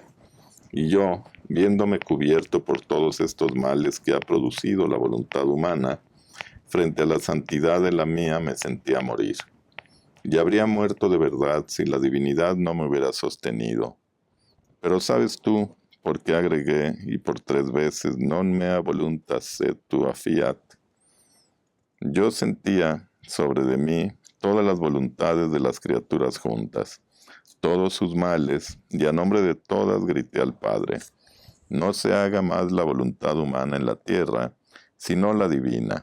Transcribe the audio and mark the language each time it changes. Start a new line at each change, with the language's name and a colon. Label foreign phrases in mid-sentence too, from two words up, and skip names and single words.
Spanish: Y yo, viéndome cubierto por todos estos males que ha producido la voluntad humana, frente a la santidad de la mía me sentía morir. Y habría muerto de verdad si la divinidad no me hubiera sostenido. Pero sabes tú, por qué agregué, y por 3 veces,
Latin: non mea voluntas sed tua fiat.
Spanish: Yo sentía sobre de mí todas las voluntades de las criaturas juntas, todos sus males, y a nombre de todas grité al Padre: no se haga más la voluntad humana en la tierra, sino la divina.